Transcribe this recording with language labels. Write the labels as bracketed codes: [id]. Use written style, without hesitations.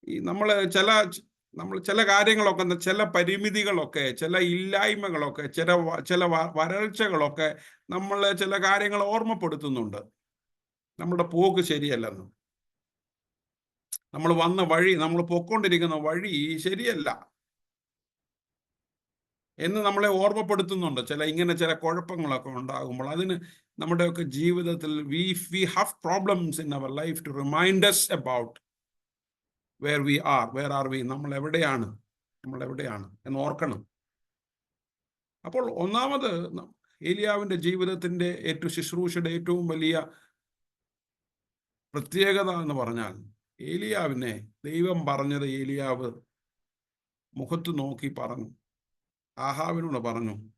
[ml] നമ്മൾ ചില കാര്യങ്ങളൊക്കെ, ചില പരിമിതികളൊക്കെ, ചില ഇല്ലായ്മകളൊക്കെ, ചില വരൾച്ചകളൊക്കെ നമ്മൾ ചില കാര്യങ്ങൾ ഓർമ്മപ്പെടുത്തുന്നുണ്ട്. നമ്മുടെ പോക്ക് ശരിയല്ലെന്ന്, നമ്മൾ വന്ന വഴി, നമ്മൾ പൊക്കോണ്ടിരിക്കുന്ന വഴി ശരിയല്ല എന്ന് നമ്മളെ ഓർമ്മപ്പെടുത്തുന്നുണ്ട്. ചില കുഴപ്പങ്ങളൊക്കെ ഉണ്ടാകുമ്പോൾ അതിന് നമ്മുടെയൊക്കെ ജീവിതത്തിൽ [en] we have problems in our life to remind us about where are we, [ml] നമ്മൾ എവിടെയാണ് എന്ന് ഓർക്കണം. അപ്പോൾ ഒന്നാമത് ഏലിയാവിൻ്റെ ജീവിതത്തിൻ്റെ ശുശ്രൂഷയുടെ ഏറ്റവും വലിയ പ്രത്യേകത എന്ന് പറഞ്ഞാൽ, ഏലിയാവിനെ ദൈവം പറഞ്ഞത് ഏലിയാവ് മുഖത്ത് നോക്കി പറഞ്ഞു, ആഹാബിനോട് പറഞ്ഞു.